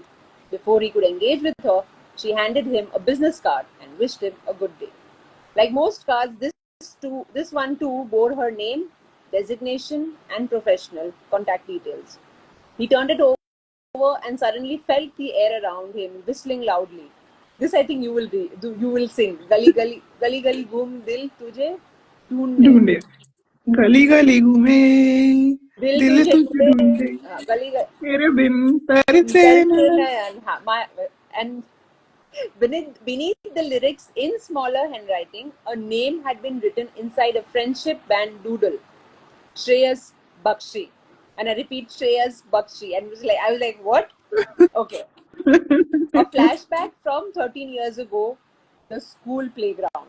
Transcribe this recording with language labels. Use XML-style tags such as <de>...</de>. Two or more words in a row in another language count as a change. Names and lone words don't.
<en>Before he could engage with her, she handed him a business card and wished him a good day. Like most cards, this one too bore her name, designation, and professional contact details. He turned it over and suddenly felt the air around him whistling loudly. This I think you will sing.</en> <hi>गली गली गली गली घूम दिल तुझे ढूंढने ढूंढे गली गली घूमे दिल दिल तुझे तुझे ढूंढे गली तेरे बिन तरसे तरसे नैन.</hi> <en>नयन and beneath the lyrics in smaller handwriting, a name had been written inside a friendship band doodle, Shreyas Bakshi. And I repeat Shreyas Bakshi. And I was like, what? Okay. A flashback from 13 years ago, the school playground.</en>